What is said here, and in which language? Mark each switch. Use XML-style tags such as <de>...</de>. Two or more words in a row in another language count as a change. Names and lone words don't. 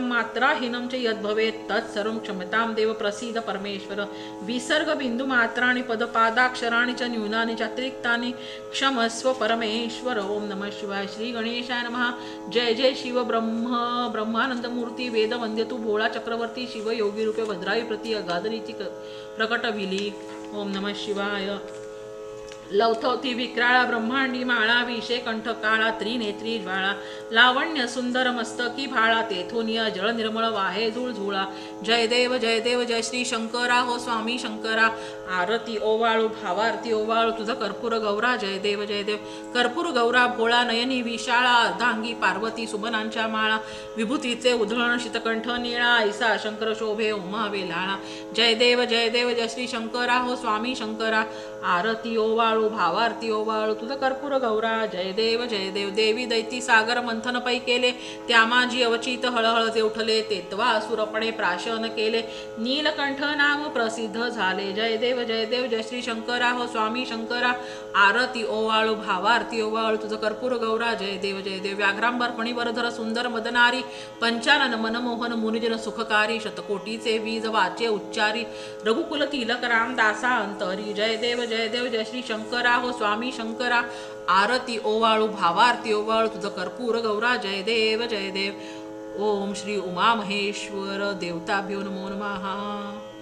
<sa>मात्राहीनं च यद्भवेत् तत्सर्वं क्षम्यतां देव प्रसीद परमेश्वर विसर्ग बिंदु मात्राणि पदपादाक्षराणि च न्यूनानि च अतिरिक्तानि क्षमस्व परमेश्वर ओम नमः शिवाय श्री गणेशाय नमः</sa> <mr>जय जय शिव ब्रह्मानंद मूर्ती वेद वंद्यतु भोळा चक्रवर्ती शिव योगी रूपे भद्राई प्रति अगाधरीती प्रकटविली</mr> <sa>ओम नमः शिवाय</sa> <mr>लवथवती विक्राळा ब्रह्मांडी माळा विषे कंठ काळा त्रिनेत्री ज्वाळा लावण्य सुंदर मस्तकी भाळा तेथोनिया जळ निर्मळ वाहे झुळझुळा जय देव जय श्री शंकरा हो स्वामी शंकरा आरती ओवाळू भावारती ओवाळू तुझं कर्पूर गौरा जय देव कर्पूर गौरा भोळा नयनी विशाळा अर्धांगी पार्वती सुबनांच्या माळा विभूतीचे उधळण शीतकंठ निळा ऐसा शंकर शोभे उमा वेलाळा जय देव जय श्री शंकरा हो स्वामी शंकरा आरती ओवाळू ओवाळू भावार्थी ओवाळू तुझं कर्पूर गौरा जय देव देवी दैती सागर मंथन पै केले त्या माझी अवचित हळहळ जे उठले तेत्वा असुरपणे प्राशन केले नीलकंठ नाम प्रसिद्ध झाले जय देव जय श्री शंकरा हो स्वामी शंकरा आरती ओवाळू भावार्थी ओवाळू तुझं कर्पूर गौरा जय देव व्याघ्रांबर फणीवरधर सुंदर मदनारी पंचानन मनमोहन मुनिजन सुखकारी शतकोटीचे वीज वाचे उच्चारी रघुकुल तिलक रामदासा अंतरी जय देव जय श्री शंकरा हो स्वामी शंकरा आरती ओवाळू भावार्थी ओवाळू तुझं कर्पूर गौरा जय देव</mr> <sa>ओम श्री उमा महेश्वर देवताभ्यो नमो नमः.</sa>